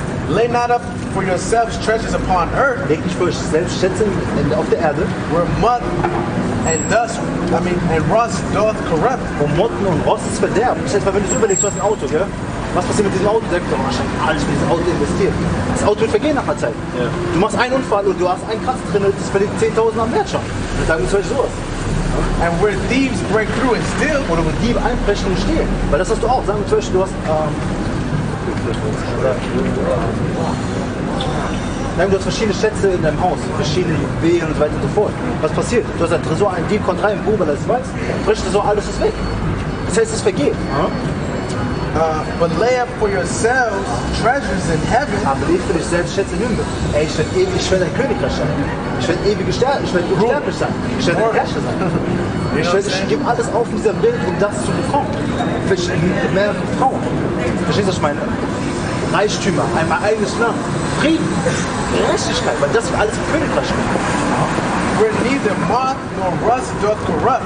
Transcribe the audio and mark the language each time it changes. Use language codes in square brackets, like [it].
[en] Lay not up for yourselves treasures upon earth. [de] Legt nicht für euch selbst Schätze auf der Erde, [en] where mud and rust doth corrupt. [de] wo Motten und Rost ist Verderben. Das heißt, wenn du so überlegst, du hast ein Auto, gell? Was passiert mit diesem Auto? Der sagt, oh, ich habe alles für dieses Auto investiert. Das Auto wird vergehen nach einer Zeit. Ja. Du machst einen Unfall und du hast einen Kratzer drin, das verliert 10.000 am Wert schon. Und sagen wir zum Beispiel sowas. [en] And where thieves break through and steal. [de] Oder wo Diebe einbrechen und stehlen. Weil das hast du auch. Sagen wir zum Beispiel, du hast du hast verschiedene Schätze in deinem Haus, verschiedene Juwelen und so weiter und so fort. Was passiert? Du hast ein Tresor, ein Dieb kommt rein, boom, weil er es weiß, bricht Tresor, alles ist weg. Das heißt, es vergeht. [en] But lay up for yourselves treasures in heaven. [de] Aber leg für dich selbst Schätze im Himmel. Ey, ich werde ein Königreich sein. Ich werde ewig sterben, ich werde unsterblich sein. Ich werde ein Herrscher sein. Ich gebe alles auf in dieser Welt, um das zu bekommen. Mehr Frauen. Verstehst du, was ich meine? Reichtümer, ein eigenes Land, Frieden, Gerechtigkeit, weil das alles im Königreich steht. [en] Where neither moth nor rust doth corrupt.